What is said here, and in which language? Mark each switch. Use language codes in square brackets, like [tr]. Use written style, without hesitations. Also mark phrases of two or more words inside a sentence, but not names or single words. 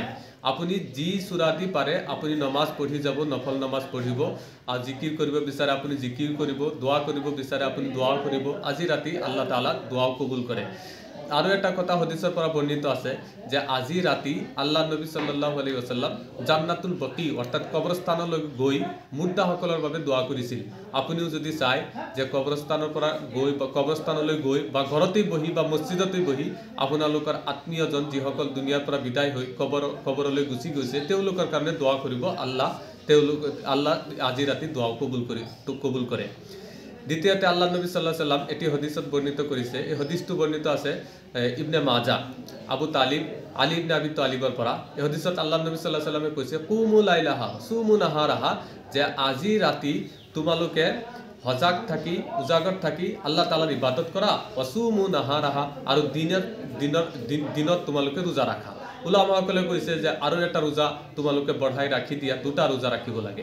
[as] আপুনি যি সূৰা দি পাৰে আপুনি নমাজ পঢ়ি যাব, নফল নমাজ পঢ়িব, আৰু জিকিৰ কৰিব বিচাৰে আপুনি জিকিৰ কৰিব, দোৱা কৰিব বিচাৰে আপুনি দোৱা কৰিব। আজি ৰাতি আল্লাহ তাআলা দোৱাও কবুল কৰে। আৰু এটা কথা হদিছৰ পৰা বৰ্ণিত আছে যে আজি ৰাতি আল্লাহ নবী [ar] صلى الله عليه وسلم [as] জান্নাতুল বকী অৰ্থাৎ কবৰস্থানলৈ গৈ মুৰ্দাসকলৰ বাবে দোৱা কৰিছিল। আপুনিও যদি চাই যে কবৰস্থানলৈ গৈ বা ঘৰতেই বহি বা মছজিদতেই বহি আপোনালোকৰ আত্মীয়জন যিসকল দুনিয়াৰ পৰা বিদায় হৈ কবৰলৈ গুচি গৈছে তেওঁলোকৰ কাৰণে দোৱা কৰিব। আল্লাহ আজি ৰাতি দোৱাও কবুল কৰে। দ্বিতীয়তে আল্লাহ নবী [ar] صلى الله عليه وسلم [as] এটি হদিছত বৰ্ণিত কৰিছে। এই হদিছটো বৰ্ণিত আছে ইবনে মাজা আবু তালিব আলী ইবনে আবি তালিবৰ পৰা। এই হদিছত আল্লাহ নবী [ar] صلى الله عليه وسلم [as] কৈছে [ar] قوموا ليلها صوموا نهارها, [as] যে আজি ৰাতি তোমালোকে সজাগ থাকি উজাগৰ থাকি আল্লাহ তাআলাৰ ইবাদত কৰা, [ar] وصوموا نهارها, [as] আৰু দিনত তোমালোকে ৰোজা ৰাখা। উলামাসকলে কৈছে যে আৰু এটা ৰোজা তোমালোকে বঢ়াই ৰাখি দিয়া, দুটা ৰোজা ৰাখিব লাগে।